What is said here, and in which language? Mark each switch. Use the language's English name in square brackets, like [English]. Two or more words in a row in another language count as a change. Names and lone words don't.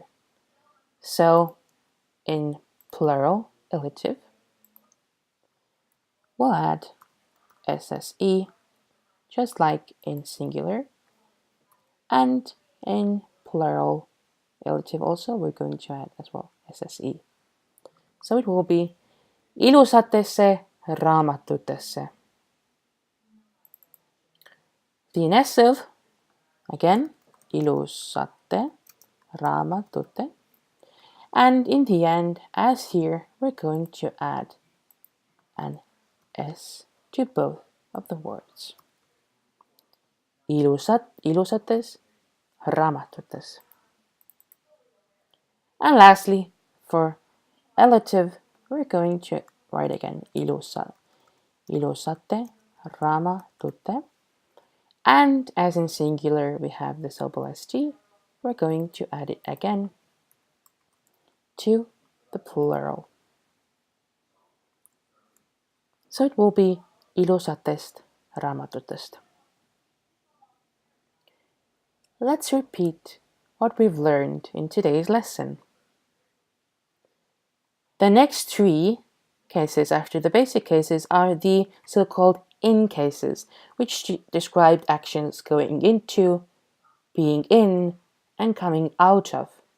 [English] So in plural elative, we'll add SSE just like in singular, and in plural elative also we're going to add as well SSE. So it will be [Estonian] ilusatesse raamatutesse. [English] The inessive, again, [Estonian] ilusate raamatute. [English] And in the end, as here, we're going to add an S to both of the words. [Estonian] Ilusates raamatutes. [English] And lastly, for elative, we're going to write again [Estonian] ilusate raamatute. [English] And as in singular, we have the double ST, we're going to add it again to the plural. So it will be [Estonian] ilusatest raamatutest. [English] Let's repeat what we've learned in today's lesson. The next three cases after the basic cases are the so-called in cases, which describe actions going into, being in, and coming out of.